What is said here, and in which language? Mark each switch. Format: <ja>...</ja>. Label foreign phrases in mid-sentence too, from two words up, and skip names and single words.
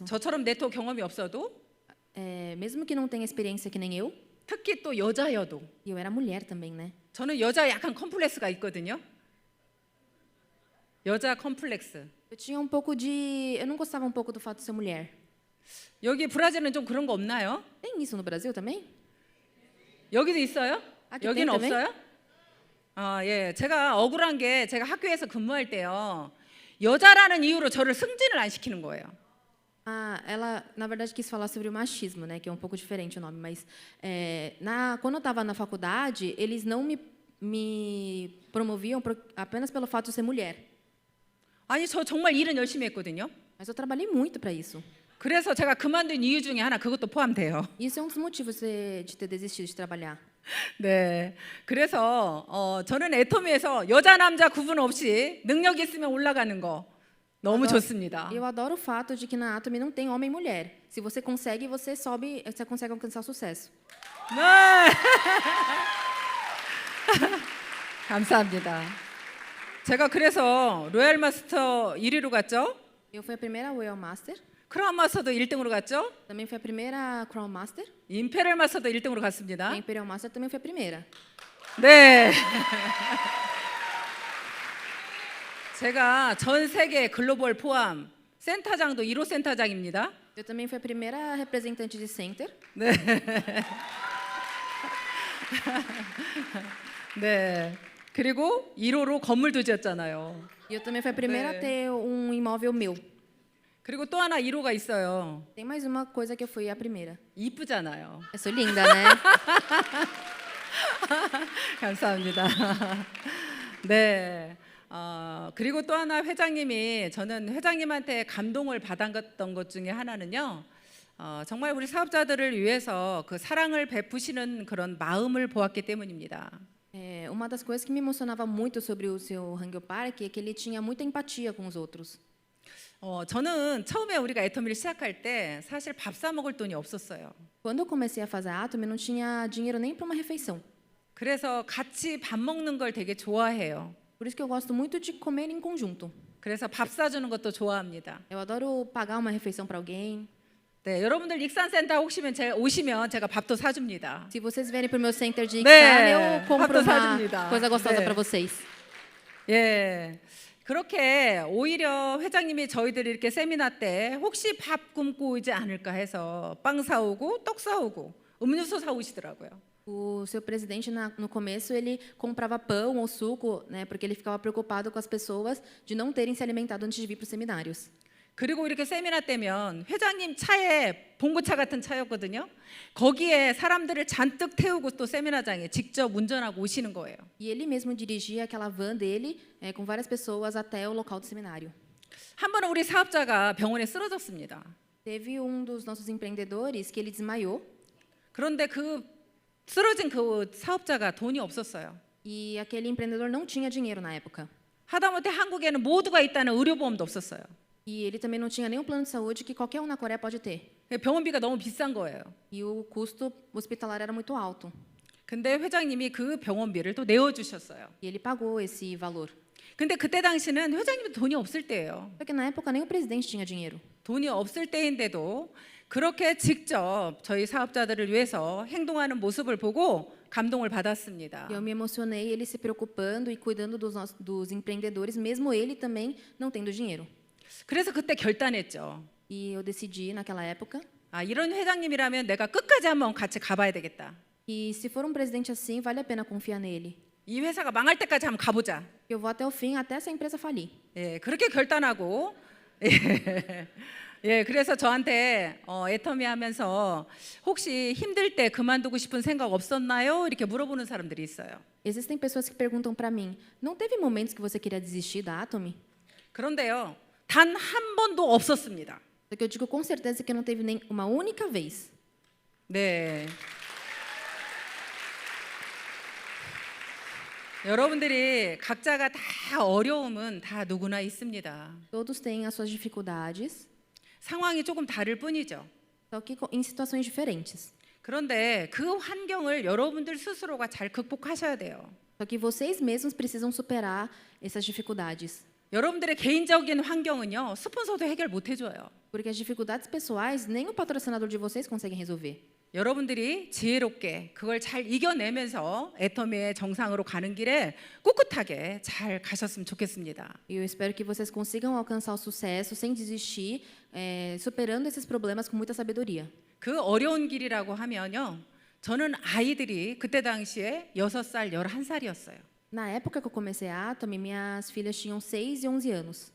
<ko>저처럼 네트워크 경험이 없어도</ko> <pt>Mesmo que não tenha experiência que nem eu,</pt> <ko>특히 또 여자여도</ko> <pt>e eu era mulher também, né?</pt> <ko>저는 여자 약간 컴플렉스가 있거든요. 여자 컴플렉스.</ko> <pt>Eu tinha um pouco de... Eu não gostava um pouco do fato de ser mulher.</pt> <ko>여기 브라질은 좀 그런 거 없나요?</ko> <pt>Tem isso no Brasil também?</pt> <ko>여기도 있어요? 아, 여기는 때문에? 없어요? 아, 예. 제가 억울한 게 제가 학교에서 근무할 때요. 여자라는 이유로 저를 승진을 안 시키는 거예요.</ko> <pt>Ela, na verdade, quis falar sobre o machismo, né? Que é um pouco diferente o nome, mas quando eu estava na faculdade, eles não me promoviam apenas pelo fato de ser mulher.</pt> <ko>아니, 저 정말 일은 열심히 했거든요.</ko> <pt>Mas eu trabalhei muito para isso.</pt> <ko>그래서 제가 그만둔 이유 중에 하나 그것도 포함돼요.</ko> <pt>Isso é um dos motivos de ter desistido de trabalhar.</pt> <ko>네, 그래서 저는 애터미에서 여자 남자 구분 없이 능력 있으면 올라가는 거 너무 좋습니다.</ko> <pt>Eu adoro o fato de que na Atomy não tem homem e mulher. Se você consegue, você sobe, você consegue alcançar o sucesso.</pt> <ko>네. 감사합니다. 제가 그래서 로얄 마스터 1위로 갔죠.</ko> <pt>Eu fui a primeira Royal Master,</pt> <ko>크라운 마스터도 1등으로 갔죠.</ko> <pt>também fui a primeira Crown Master,</pt> <ko>임페리얼 마스터도 1등으로 갔습니다.</ko> <pt>e a Imperial Master também fui a primeira.</pt> <ko>네. 제가 전 세계 글로벌 포함 센터장도 1호 센터장입니다.</ko> <pt>Eu também fui a primeira representante de Center.</pt> <ko>네. 네. 그리고 1호로 건물도 지었잖아요.</ko> <pt>E eu também fui a primeira</pt> <ko>네.</ko> <pt>a ter um imóvel meu.</pt> <ko>그리고 또 하나 1호가 있어요.</ko> <pt>Tem mais uma coisa que eu fui a primeira.</pt> <ko>이쁘잖아요.</ko> <pt>Eu sou linda, né?</pt> <ko>감사합니다. 네. 그리고 또 하나 회장님이 저는 회장님한테 감동을 받았던 것 중에 하나는요. 정말 우리 사업자들을 위해서 그 사랑을 베푸시는 그런 마음을 보았기 때문입니다.</ko> <pt>Uma das coisas que me emocionava muito sobre o seu Hangyo Park é que ele tinha muita empatia com os outros.</pt> <ko>저는 처음에 우리가 애터미를 시작할 때 사실 밥 사 먹을 돈이 없었어요.</ko> <pt>Quando eu comecei a fazer a Atomy, eu não tinha dinheiro nem para uma refeição.</pt> <ko>그래서 같이 밥 먹는 걸 되게 좋아해요.</ko> <pt>Por isso que eu gosto muito de comer em conjunto.</pt> <ko>그래서 밥 사주는 것도 좋아합니다.</ko> <pt>Eu adoro pagar uma refeição para alguém.</pt> <ko>네, 여러분들 익산센터 오시면 제가 밥도 사줍니다.</ko> <pt>Se vocês vierem para o meu center de</pt> <ko>네,</ko> <pt>Ixan, eu compro</pt> <ko>밥도 사줍니다.</ko> <pt>uma coisa gostosa</pt> <ko>네.</ko> <pt>para vocês.</pt> <ko>예, 그렇게 오히려 회장님이 저희들이 이렇게 세미나 때 혹시 밥 굶고 오지 않을까 해서 빵 사오고 떡 사오고 음료수 사오시더라고요.</ko> <pt>O seu presidente, no começo, ele comprava pão ou suco, né, porque ele ficava preocupado com as pessoas de não terem se alimentado antes de vir para os seminários.</pt> <ko>그리고 이렇게 세미나 때면 회장님 차에 봉고차 같은 차였거든요. 거기에 사람들을 잔뜩 태우고 또 세미나장에 직접 운전하고 오시는 거예요.</ko> <pt>E ele mesmo dirigia aquela van dele com várias pessoas até o local do seminário.</pt> <ko>한 번은 우리 사업자가 병원에 쓰러졌습니다.</ko> <pt>Teve um dos nossos empreendedores que ele desmaiou</pt> <ko>그런데 그 쓰러진 그 사업자가 돈이 없었어요.</ko> <pt>e aquele empreendedor não tinha dinheiro na época.</pt> <ko>하다못해 한국에는 모두가 있다는 의료보험도 없었어요.</ko> <pt>E ele também não tinha nenhum plano de saúde que qualquer um na Coreia pode ter.</pt> <ko>병원비가 너무 비싼 거예요.</ko> <pt>E o custo hospitalar era muito alto.</pt> <ko>근데 회장님이 그 병원비를 또 내어주셨어요.</ko> <pt>E ele pagou esse valor.</pt> <ko>근데 그때 당시는 회장님도 돈이 없을 때예요.</ko> <pt>Só que na época nem o presidente tinha dinheiro.</pt> <ko>돈이 없을 때인데도 그렇게 직접 저희 사업자들을 위해서 행동하는 모습을 보고 감동을 받았습니다.</ko> <pt>E eu me emocionei, ele se preocupando e cuidando dos empreendedores, mesmo ele também não tendo dinheiro.</pt> <ko>그래서 그때 결단했죠.</ko> <pt>E eu decidi naquela época,</pt> <ko>아, 이런 회장님이라면 내가 끝까지 한번 같이 가봐야 되겠다.</ko> <pt>e se for um presidente assim, vale a pena confiar nele.</pt> <ko>이 회사가 망할 때까지 한번 가보자.</ko> <pt>Eu vou até o fim, até essa empresa falir.</pt> <ko>예, 그렇게 결단하고 예, 그래서 저한테 애터미 하면서 혹시 힘들 때 그만두고 싶은 생각 없었나요? 이렇게 물어보는 사람들이 있어요.</ko> <pt>Existem pessoas que perguntam para mim, não teve momentos que você queria desistir da Atomy?</pt> <ko>그런데요, 단 한 번도 없었습니다.</ko> <pt>Só que eu digo com certeza que não teve nem uma única vez.</pt> <ko>네. 여러분들이 각자가 다 어려움은 다 누구나 있습니다.</ko> <pt>Todos têm as suas dificuldades,</pt> <ko>상황이 조금 다를 뿐이죠.</ko> <pt>só que em situações diferentes.</pt> <ko>그런데 그 환경을 여러분들 스스로가 잘 극복하셔야 돼요.</ko> <pt>Só que vocês mesmos precisam superar essas dificuldades.</pt> <ko>여러분들의 개인적인 환경은요, 스폰서도 해결 못 해줘요.</ko> <pt>Porque as dificuldades pessoais, nem o patrocinador de vocês conseguem resolver.</pt> <ko>여러분들이 지혜롭게 그걸 잘 이겨내면서 애터미의 정상으로 가는 길에 꿋꿋하게 잘 가셨으면 좋겠습니다.</ko> <pt>E eu espero que vocês consigam alcançar o sucesso sem desistir, superando esses problemas com muita sabedoria.</pt> <ko>그 어려운 길이라고 하면요, 저는 아이들이 그때 당시에 6살, 11살이었어요.</ko> <pt>Na época que eu comecei a Atomy, minhas filhas tinham 6 e 11 anos.</pt>